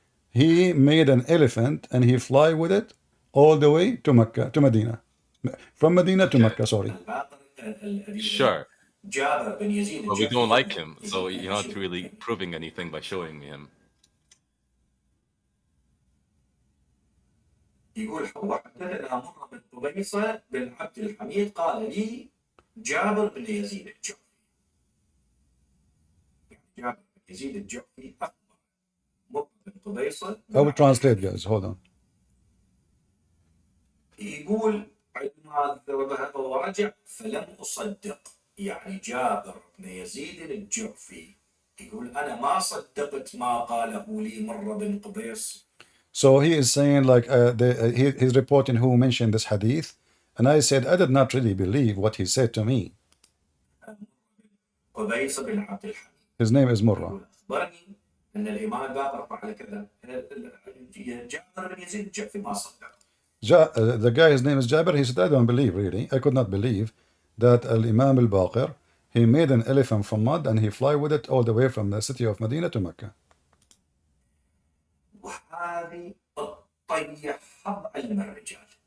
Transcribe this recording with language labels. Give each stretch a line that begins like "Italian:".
English: He made an elephant and he fly with it all the way to Mecca, to Medina, from Medina to Okay, Mecca. Sorry. sure. But we don't like him, so you're not really proving anything by showing me him.
Arabic: يقول هو حدثنا مر بن قبيصة بن عبد الحميد قال لي جابر بن يزيد الجعفي. جابر بن يزيد الجعفي أخبر مر بن قبيصة.
English: I will translate, guys. Hold on.
Arabic: يقول عندما ذهب ورجع فلم أصدق، يعني جابر بن يزيد الجعفي يقول أنا ما صدقت ما قاله لي مر بن قبيص.
English: So he is saying like he's reporting who mentioned this hadith, and I said I did not really believe what he said to me.
Arabic: قبيصة بن عبد الحميد.
English: His name is Murrah.
Arabic: أخبرني أن الإمام الباقر فعل كذا. جابر بن يزيد الجعفي ما صدق.
English: The guy, his name is Jabir. He said, I don't believe, really. I could not believe that Al Imam Al Baqir, he made an elephant from mud and he fly with it all the way from the city of Medina to Mecca.
Arabic: وهذه تضيع حظ علم الرجال.